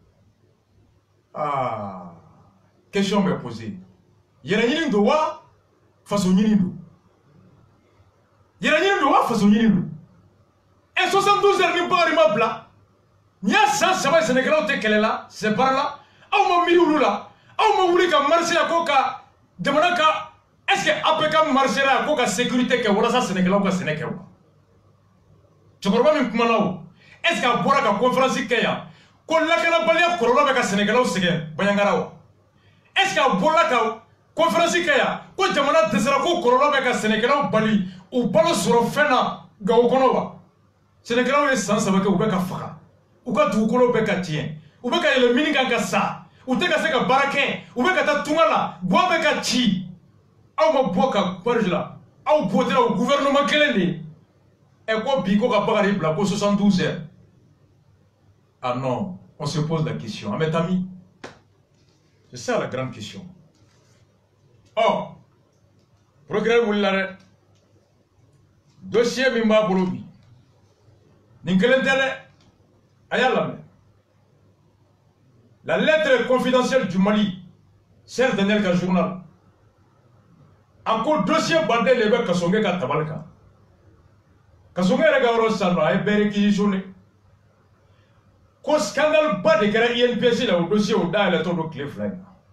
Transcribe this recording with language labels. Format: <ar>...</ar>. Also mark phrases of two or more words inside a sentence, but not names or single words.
<bm>question bɛ posé yɛrɛ ɲini don wa faso ɲini don yɛrɛ ɲini don wa faso ɲini don 72 heures ni Bakari ma bila ni y'a san 3 Sénégalais tɛ kɛlɛ la</bm> <fr>c'est par là</fr> <bm>aw ma miiri olu la aw ma wuli ka marché la ko ka jamana ka</bm> <fr>est-ce que</fr> <bm>APK marché la ko ka sécurité kɛ walasa Sénégalais ka sɛnɛ kɛ wa cɛkɔrɔba min kumana o</bm> <fr>est-ce que</fr> <bm>a bɔra ka conférence kɛ yan ko lakanabaliya kɔlɔlɔ bɛ ka Sénégalais sɛgɛn Bandiagara wa</bm> <fr>est-ce que</fr> <bm>a bɔra ka conférence kɛ yan ko jamana dɛsɛra ko kɔlɔlɔ bɛ ka Sénégalais bali u balo sɔrɔ fɛn na Gawo kɔnɔ wa Sénégalais ye san 3 kɛ u bɛ ka faga u ka dugukolo bɛ ka tiɲɛ u bɛ ka yɛlɛ mini kan ka sa u tɛ ka se ka baara kɛ u bɛ ka taa tunga la buwa bɛ ka ci aw ma bɔ ka barge la aw bɔtɛra o gouvernement kelen de ko bi ko ka Bakari bila ko 72 heures</bm> <fr>ah non on se pose la question mes amis c'est ça la grande question</fr> <bm>procureur wulila dɛ dossier min b'a bolo bi nin kelen tɛ dɛ a y'a lamɛn</bm> <fr>la lettre confidentielle du Mali</fr> <bm>Cheikh Daniel ka journal a ko dossier baden de bɛ Kasonge ka tabali kan Kasonge yɛrɛ ka yɔrɔ sisan nɔ a ye bɛɛ réquisitionné ko scandale ba de kɛra INPS la o dossier o dayɛlɛ tɔ don tile 2 in</bm>